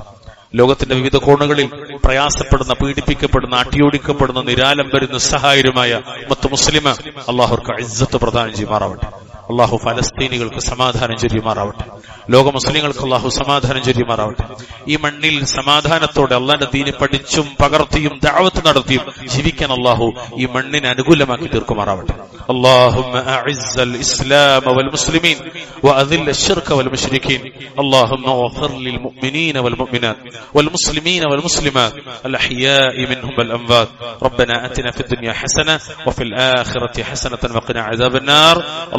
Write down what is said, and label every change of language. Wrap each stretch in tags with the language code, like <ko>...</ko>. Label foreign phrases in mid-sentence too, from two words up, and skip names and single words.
<ml>ലോകത്തിന്റെ വിവിധ കോണുകളിൽ പ്രയാസപ്പെടുന്ന, പീഡിപ്പിക്കപ്പെടുന്ന, അട്ടിയോടിക്കപ്പെടുന്ന, നിരാലംബരും നിസ്സഹായരുമായ മുസ്ലിം അള്ളാഹുർക്ക് ഇസ്സത്ത് പ്രദാനം ചെയ്യുമാറാവട്ടെ. അള്ളാഹു ഫലസ്തീനികൾക്ക് സമാധാനം ചൊരിയുമാറാവട്ടെ. ലോക മുസ്ലിങ്ങൾക്ക് അള്ളാഹു സമാധാനം ചൊരിയുമാറാവട്ടെ. ഈ മണ്ണിൽ സമാധാനത്തോടെ അള്ളാന്റെ ദീന് പഠിച്ചും പകർത്തിയും ദഅവത്ത് നടത്തിയും ജീവിക്കാൻ അള്ളാഹു ഈ മണ്ണിനെ അനുകൂലമാക്കി തീർക്കുമാറാവട്ടെ.</ml> <ar>اللهم أعز الإسلام والمسلمين وأذل الشرك والمشركين. اللهم اغفر للمؤمنين والمؤمنات والمسلمين والمسلمات الأحياء منهم والأموات. ربنا آتنا في الدنيا حسنة وفي الآخرة حسنة وقنا عذاب النار.</ar>